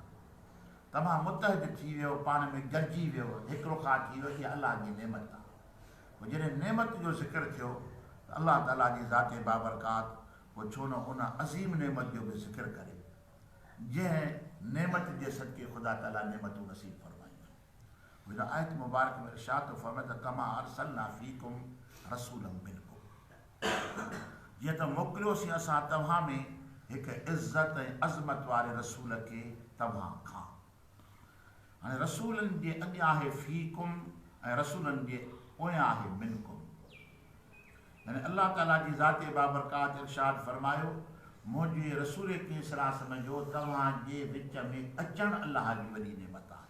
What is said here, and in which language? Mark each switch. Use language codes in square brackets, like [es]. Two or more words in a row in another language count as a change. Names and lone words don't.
[sd] तव्हां मुतहद थी वियो, पाण में गॾिजी वियो, हिकिड़ो खां थी वियो, इहा अल्लाह जी नेमत आहे। पोइ जॾहिं नेमत जो ज़िक्र थियो त अल्लाह ताला जी ज़ात बाबरकात पोइ छो न उन अज़ीम नेमत जो बि ज़िक्र करे जंहिं नेमत जे सदके ख़ुदा ताला नेमतूं नसीब फरमायूं। हिन आयत मुबारक में इरशाद फरमाए त [ar] كما أرسلنا فيكم رسولا منكم, [sd] जीअं त मोकिलियोसीं असां तव्हां में हिकु इज़त ऐं अज़मत वारे रसूल खे तव्हां खां। हाणे रसूलनि जे अॻियां आहे फ़ीकुम ऐं रसूलनि जे पोयां आहे मिनकुम। यानी अल्लाह ताला जी ज़ात बाबरकात इरशाद फरमायो मुंहिंजे रसूल खे सलाह सम्झो तव्हांजे विच में अचणु अल्लाह जी वॾी नेमत आहे।